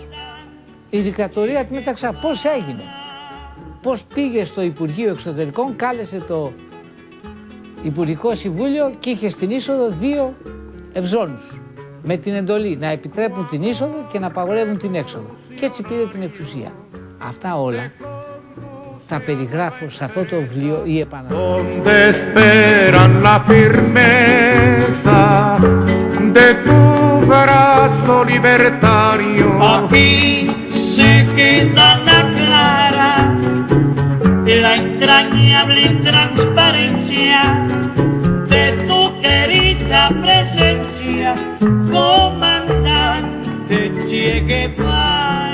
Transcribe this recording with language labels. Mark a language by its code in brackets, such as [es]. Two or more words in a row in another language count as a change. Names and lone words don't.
[el] Η δικτατορία του Μεταξά, πώς έγινε? Πώς πήγε στο Υπουργείο Εξωτερικών, κάλεσε το Υπουργικό Συμβούλιο και είχε στην είσοδο 2 ευζώνους με την εντολή να επιτρέπουν την είσοδο και να απαγορεύουν την έξοδο. Και έτσι πήρε την εξουσία. Αυτά όλα τα περιγράφω σε αυτό το βιβλίο «Η Επαναστάση». [es] Aquí se queda la clara, la entrañable transparencia de tu querida presencia, comandante Che Guevara.